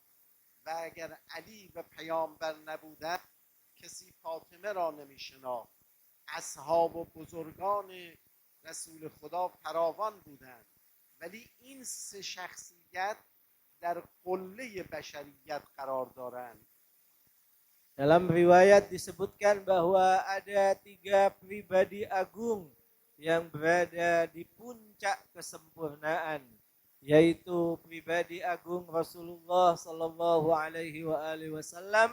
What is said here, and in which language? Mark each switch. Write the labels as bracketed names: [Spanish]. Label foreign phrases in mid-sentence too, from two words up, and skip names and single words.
[Persian] و اگر علی و پیامبر نبودند، کسی فاطمه را نمی شناخت. اصحاب و بزرگان رسول خدا فراوان بودند، ولی این سه شخصیت در قله بشریت قرار دارند. [Indonesian] Dalam riwayat disebutkan bahwa ada 3 pribadi agung yang berada di puncak kesempurnaan, yaitu pribadi agung Rasulullah [Arabic] صلى الله عليه وسلم.